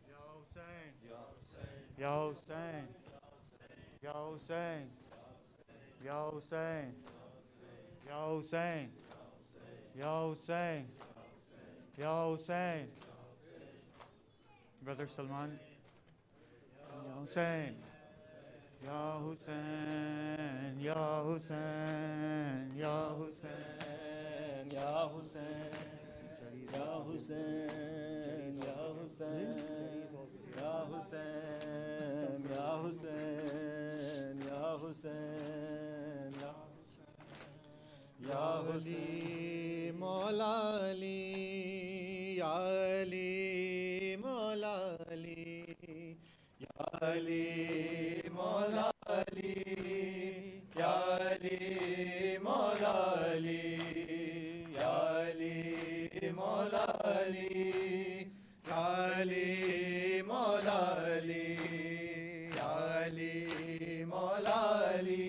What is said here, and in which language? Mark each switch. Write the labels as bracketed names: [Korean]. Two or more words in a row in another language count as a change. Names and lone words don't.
[Arabic] يا حسين، يا حسين، يا حسين، يا حسين، يا حسين، يا حسين, Brother Salman, يا حسين، يا حسين، يا حسين، يا حسين, يا حسين، يا حسين، يا حسين، يا حسين، يا حسين, حسین یا حسین یا علی مولا علی یا علی مولا علی یا علی مولا علی یا علی مولا علی یا علی مولا علی یا علی مولا علی یا علی مولا علی